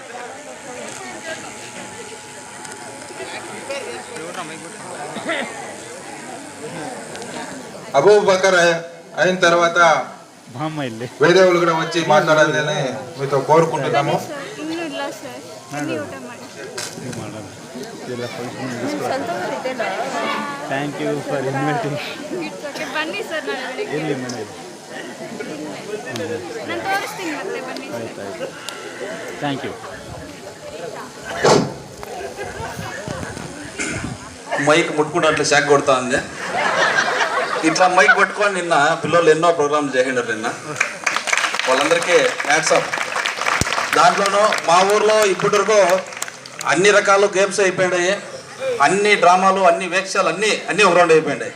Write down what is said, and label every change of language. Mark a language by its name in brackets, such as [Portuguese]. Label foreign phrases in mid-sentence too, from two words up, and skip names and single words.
[Telugu] అబూబకర్ అయిన తర్వాత వేరే వాళ్ళు కూడా వచ్చి మాట్లాడాలని మీతో కోరుకుంటున్నాము. [English] thank you for inviting. [Kannada] ಬನ್ನಿ ಸರ್, ಎಲ್ಲಿ ಮನೆ? ನಾನು ತೋರಿಸ್ತೀನಿ ಮತ್ತೆ ಬನ್ನಿ. ಆಯ್ತಾಯ್ತು, [English] thank you. [Telugu] మైక్ ముట్టుకుంటే షాక్ కొడతా ఉంది. ఇట్లా మైక్ పట్టుకొని నిన్న పిల్లలు ఎన్నో ప్రోగ్రాంలు చేసిండారు. నిన్న వాళ్ళందరికీ [English] hats off. [Telugu] దాంట్లోనూ మా ఊర్లో ఇప్పటి వరకు అన్ని రకాల గేమ్స్ అయిపోయినాయి, అన్ని డ్రామాలు, అన్ని వేక్షాలు అన్నీ ఒక రౌండ్ అయిపోయినాయి.